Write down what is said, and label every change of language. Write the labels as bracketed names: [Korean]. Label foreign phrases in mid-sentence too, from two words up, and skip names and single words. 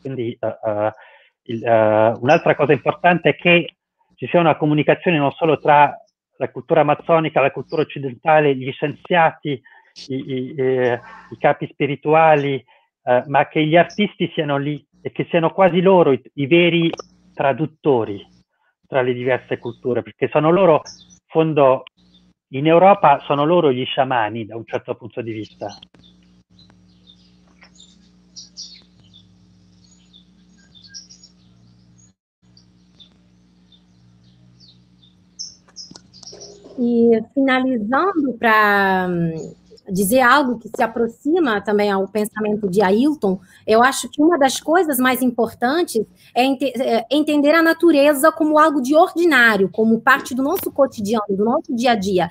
[Italian] Quindi un'altra cosa importante è che ci sia una comunicazione non solo tra la cultura amazzonica, la cultura occidentale, gli scienziati, i capi spirituali, ma che gli artisti siano lì e che siano quasi loro i veri traduttori tra le diverse culture, perché sono loro, in fondo, in Europa sono loro gli sciamani da un certo punto di vista. [Portuguese] E finalizando para dizer algo que se aproxima também ao pensamento de Ailton, eu acho que uma das coisas mais importantes é entender a natureza como algo de ordinário, como parte do nosso cotidiano, do nosso dia a dia.